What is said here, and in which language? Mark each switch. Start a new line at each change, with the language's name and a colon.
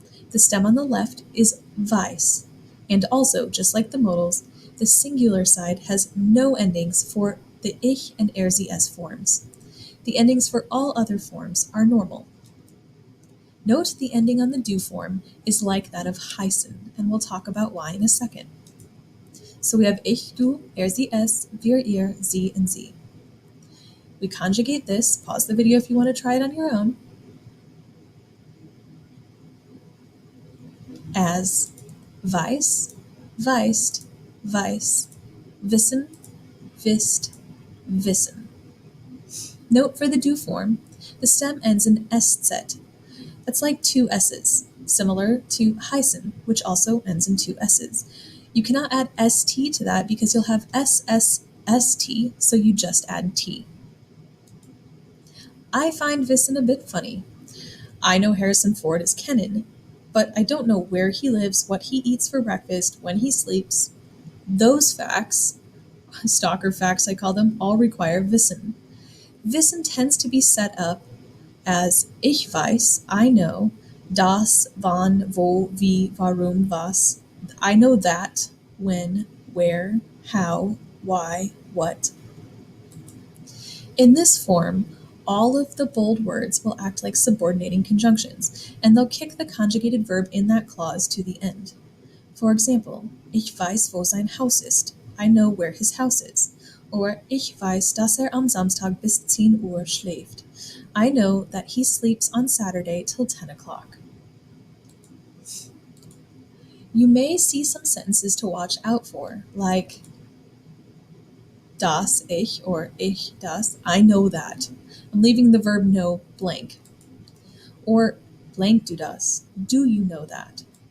English: The stem on the left is weiß, and also, just like the modals, the singular side has no endings for the ich and er, sie, es forms. The endings for all other forms are normal. Note the ending on the du form is like that of heißen, and we'll talk about why in a second. So we have ich, du, er, sie, es, wir, ihr, sie, and sie. We conjugate this. Pause the video if you want to try it on your own.
German: As weiß, weißt, weiß, wissen, wisst, wissen.
English: Note for the du form, the stem ends in sz. That's like two s's, similar to heißen, which also ends in two s's. You cannot add st to that because you'll have st, so you just add t. I find wissen a bit funny. I know Harrison Ford is kennen, but I don't know where he lives, what he eats for breakfast, when he sleeps. Those facts, stalker facts I call them, all require wissen. Wissen tends to be set up as
German: ich weiß,
English: I know,
German: das, wann, wo, wie, warum, was.
English: I know that, when, where, how, why, what. In this form, all of the bold words will act like subordinating conjunctions, and they'll kick the conjugated verb in that clause to the end.
German: For example, ich weiß, wo sein Haus ist.
English: I know where his house is.
German: Or ich weiß, dass am Samstag bis 10 Uhr schläft.
English: I know that he sleeps on Saturday till 10 o'clock. You may see some sentences to watch out for, like das ich or ich das, I know that. I'm leaving the verb know blank. Or blank du das, do you know that?